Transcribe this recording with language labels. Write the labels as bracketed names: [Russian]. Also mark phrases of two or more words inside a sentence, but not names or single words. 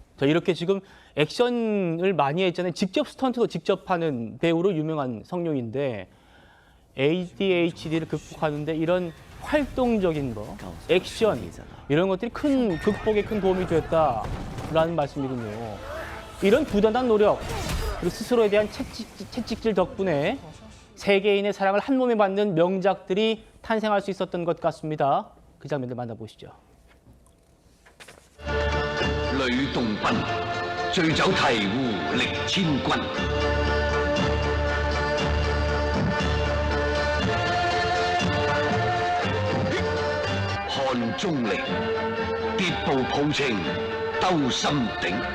[Korean] 자, 이렇게 지금 액션을 많이 했잖아요. 직접 스턴트도 직접 하는 배우로 유명한 성룡인데 ADHD를 극복하는데 이런 활동적인 거, 액션 이런 것들이 큰 극복에 큰 도움이 됐다라는 말씀이군요. 이런 부단한 노력, 그리고 스스로에 대한 채찍질 덕분에 세계인의 사랑을 한 몸에 받는 명작들이 탄생할 수 있었던 것 같습니다. 그 장면들 만나보시죠. [Cantonese] 呂洞賓醉酒醍醐力千鈞，看鐘離跌步抱情鬥心頂。